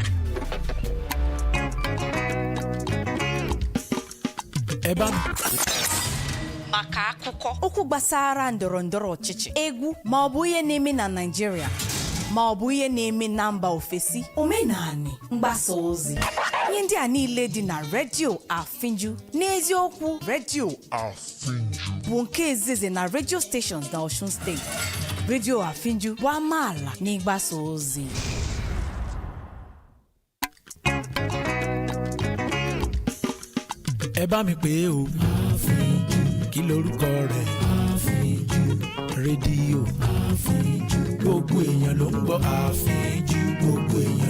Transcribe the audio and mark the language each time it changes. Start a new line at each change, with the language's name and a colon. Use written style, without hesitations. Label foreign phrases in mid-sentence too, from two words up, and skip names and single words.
Igbo: Maka akụkọ okwu gbasara ndọrọndọrọ ọchịchị egwu ma ọ bụ ihe na-eme na Naịjirịa ma ọ bụ ihe na-eme na mba ofesi omenani mgbasa ozi ihe ndị a niile dị na Radio Afinju n'eziokwu Radio Afinju bụ nke ezizi na
English: radio stations
Igbo: na Osun State. Radio Afinju bụ amaala n'ịgbasa ozi.
Yoruba: Ẹ bá mi pè o Afinju kí lorúkọ rẹ̀ Afinju rédíò Afinju gbogbo èèyàn ló ń gbọ́ Afinju gbogbo èèyàn